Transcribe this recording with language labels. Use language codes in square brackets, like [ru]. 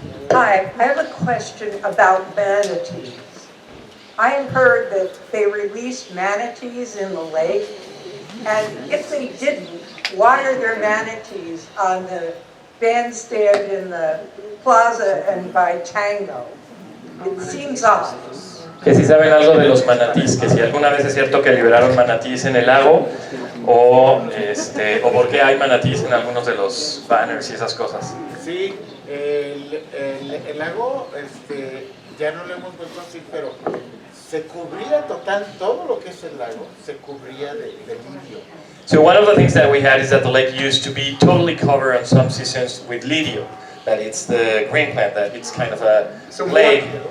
[en] Hi, I have a question about manatees. I have heard that they released manatees in the lake, and if they didn't, why are there manatees on the bandstand in the plaza and by Tango? It seems odd. [es] Que si saben algo de los manatís, que si alguna vez es cierto que liberaron manatís en el lago, o por qué hay manatís en algunos de los banners y esas cosas. Sí, el lago, ya no lo hemos vuelto así, pero se cubría total, todo lo que es el lago, se cubría de lirio. [en] So one of the things that we had is that the lake used to be totally covered on some seasons with lirio. That it's the green plant, that it's kind of a lake.